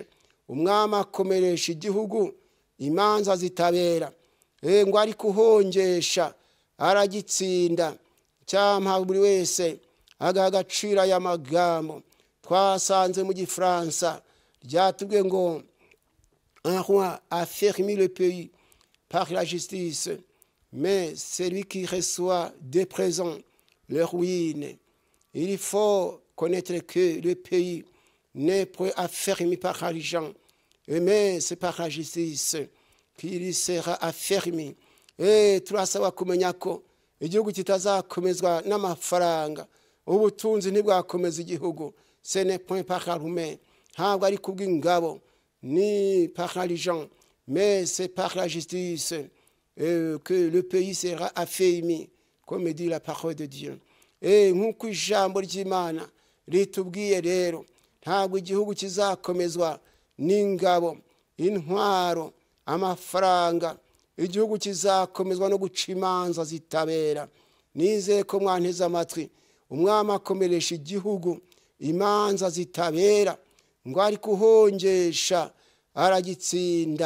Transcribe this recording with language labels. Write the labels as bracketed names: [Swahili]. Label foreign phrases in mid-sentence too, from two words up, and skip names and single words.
[Kinyarwanda] Umwami akomeresha igihugu imanza zitabera, ngo ari kuhongesha aragitsinda. Cyampa buri wese agaha agaciro aya magambo twasanze mu Gifaransa ryatubwiye ngo [French] un roi a fermé le pays par la justice, mais celui qui reçoit des présents le ruine. Il faut connaître que le pays n'est pas affermi par l'argent, mais c'est par la justice qu'il sera affermi. [Kinyarwanda] Turasaba kumenya ko igihugu kitazakomezwa n'amafaranga, ubutunzi ntibwakomeza igihugu. [French] Ce n'est point par l'armée, [Kinyarwanda] ntabwo ari kubw'ingabo, ni [French] par l'argent, mais c'est par la justice que le pays sera affermi, comme dit la parole de Dieu. [Kinyarwanda] Nk'uko ijambo ry'Imana ritubwiye rero, ntabwo igihugu kizakomezwa n'ingabo, intwaro, amafaranga. Igihugu kizakomezwa no guca imanza zitabera. Nizeye ko mwanteze amatwi, umwami akomeresha igihugu imanza zitabera, ngo ari kuhongesha aragitsinda.